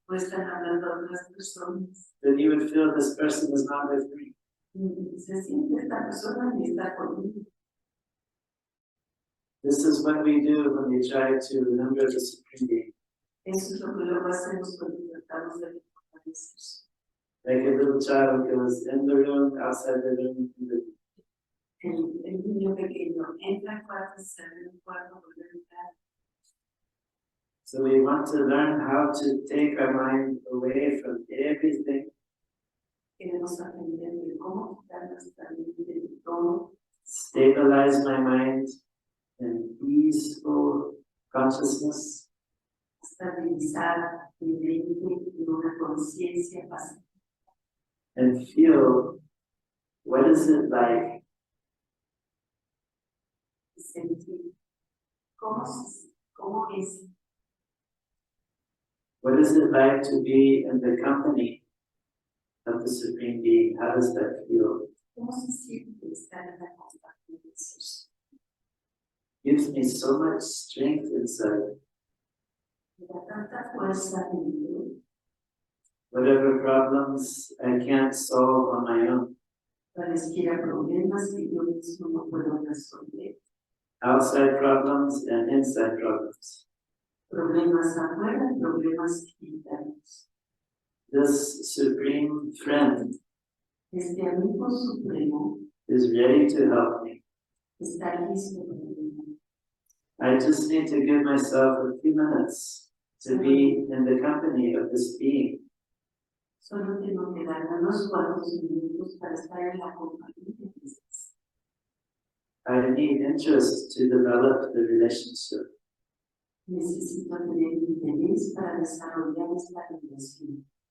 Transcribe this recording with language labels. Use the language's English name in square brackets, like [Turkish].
[Spanish] o están hablando a otras personas. [English] then you would feel this person is not with me. [Spanish] Y se siente esta persona y está conmigo. [English] This is what we do when we try to remember the Supreme Being. [Spanish] Eso es lo que luego hacemos cuando tratamos de recordar eso. [English] Like a little child goes in the room, outside the room, in the room. [Spanish] El niño pequeño entra al cuarto, sale del cuarto, vuelve a entrar. [English] So we want to learn how to take our mind away from everything [Spanish] Queremos aprender de cómo quitar nuestra mente de todo, [English] stabilize my mind in peaceful consciousness, [Spanish] estabilizar mi mente en una conciencia pacífica [English] and feel what is it like [Spanish] y sentir cómo es, [English] what is it like to be in the company of the Supreme Being. How does that feel? [Spanish] cómo se siente estar en la compañía de Jesús. [English] Gives me so much strength inside. [Spanish] Me da tanta fuerza dentro. [English] Whatever problems I can't solve on my own, [Spanish] Cualesquiera problemas que yo mismo no puedo resolver. [English] outside problems and inside problems. [Spanish] Problemas afuera, problemas internos. [English] This Supreme Friend [Spanish] Este amigo supremo [English] is ready to help me. [Spanish] está listo para mí. [English] I just need to give myself a few minutes to be in the company of this being. [Spanish] Solo tengo que darme unos cuantos minutos para estar en la compañía de Jesús. [English] I need interest to develop the relationship. [Spanish] Necesito tener interés para desarrollar esta relación.